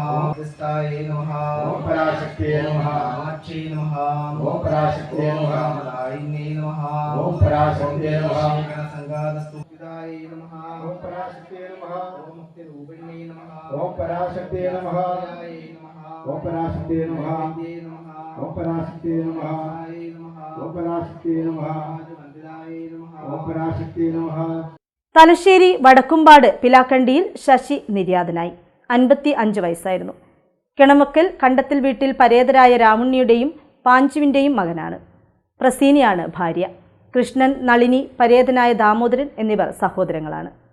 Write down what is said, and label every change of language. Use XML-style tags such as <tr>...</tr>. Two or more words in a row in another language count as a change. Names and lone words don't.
<sa>मध्यस्थायै नमः ओम पराशक्तिये नमः माक्षे नमः ओम पराशक्तिये नमः मदायिने नमः ओम पराशक्तिये नमः संगादस्तुपितायै नमः ओम पराशक्तिये नमः ओम मुक्ति रूपिण्यै नमः ओम पराशक्तिये नमः ओम पराशक्तिये नमः ओम पराशक्तिये नमः ओम पराशक्तिये नमः ओम पराशक्तिये नमः.</sa> <ml>തലശ്ശേരി വടക്കുംപാട് പിലാക്കണ്ടിയിൽ ശശി നിര്യാതനായി. 55 വയസ്സായിരുന്നു. കിണമക്കൽ കണ്ടത്തിൽ വീട്ടിൽ പരേതരായ രാമുണ്ണിയുടെയും പാഞ്ചുവിൻ്റെയും മകനാണ്. പ്രസീനിയാണ് ഭാര്യ. കൃഷ്ണൻ, നളിനി, പരേതനായ ദാമോദരൻ എന്നിവർ സഹോദരങ്ങളാണ്.</ml>